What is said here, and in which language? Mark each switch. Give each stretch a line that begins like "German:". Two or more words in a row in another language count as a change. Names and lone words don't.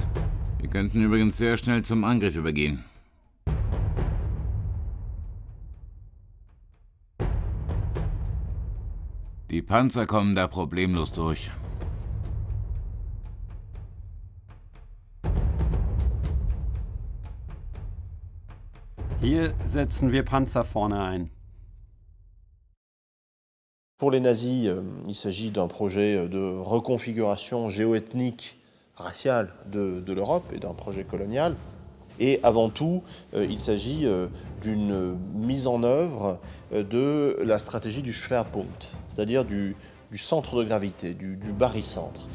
German: Wir könnten übrigens sehr schnell zum Angriff übergehen. Die Panzer kommen da problemlos durch. Hier setzen wir Panzer vorne ein.
French: Pour les nazis, il s'agit d'un projet de reconfiguration géoethnique, raciale de l'Europe et d'un projet colonial. Et avant tout, il s'agit d'une mise en œuvre de la stratégie du Schwerpunkt, c'est-à-dire du centre de gravité, du barycentre.